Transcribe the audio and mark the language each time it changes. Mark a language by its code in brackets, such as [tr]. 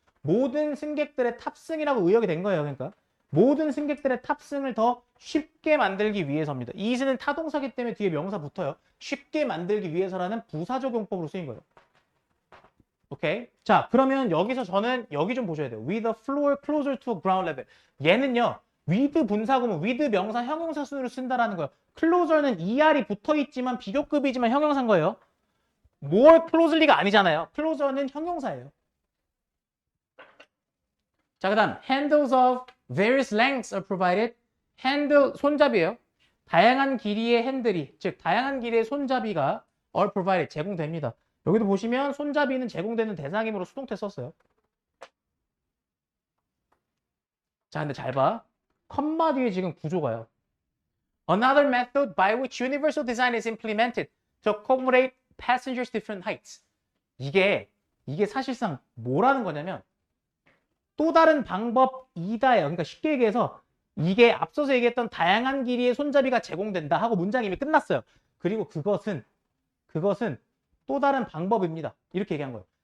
[ko] 모든 승객들의 탑승이라고 의역이 된 거예요. 그러니까 모든 승객들의 탑승을 더 쉽게 만들기 위해서입니다. ease는 타동사기 때문에 뒤에 명사 붙어요. 쉽게 만들기 위해서라는 부사적용법으로 쓰인 거예요. 오케이. 자, 그러면 여기서 저는 여기 좀 보셔야 돼요. [en] With a floor closer to ground level. [ko] 얘는요. with 분사구문, with 명사 형용사 순으로 쓴다라는 거예요. closer는 er이 붙어 있지만 비교급이지만 형용사인 거예요. more closely가 아니잖아요. closer는 형용사예요. 자, 그다음 [en] handles of various lengths are provided. [ko] handle 손잡이에요. 다양한 길이의 핸들이, 즉 다양한 길이의 손잡이가 [en] are provided [ko] 제공됩니다. 여기도 보시면 손잡이는 제공되는 대상이므로 수동태 썼어요. 자, 근데 잘 봐. 컴마 뒤에 지금 구조가요. [en] Another method by which universal design is implemented to accommodate passengers different heights. [ko] 이게 사실상 뭐라는 거냐면 또 다른 방법이다예요. 그러니까 쉽게 얘기해서 이게 앞서서 얘기했던 다양한 길이의 손잡이가 제공된다 하고 문장이 이미 끝났어요. 그리고 그것은 또 다른 방법입니다. 이렇게 얘기한 거예요.